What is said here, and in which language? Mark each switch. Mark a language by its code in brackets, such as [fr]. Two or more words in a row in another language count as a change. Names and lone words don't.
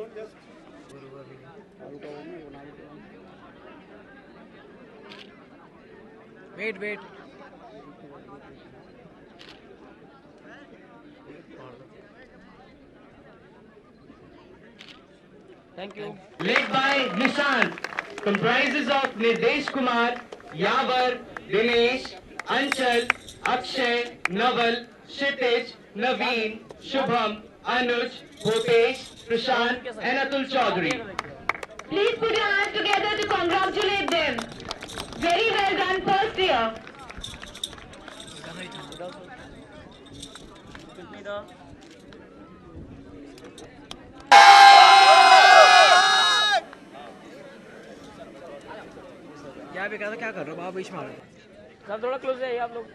[en] वेट thank you Led by Nishant, comprises of Nirdesh Kumar, Yavar, Dinesh, Anchal, Akshay, Naval, Kshitij, Naveen, Shubham, Anuj, Bhutesh, Prashant and Atul Chaudhary. Please put your hands together to congratulate them. Very well done first year. [hi] यहाँ पे क्या कर रहे हो आप बीच में आ रहे हो सर थोड़ा क्लोज है आप लोग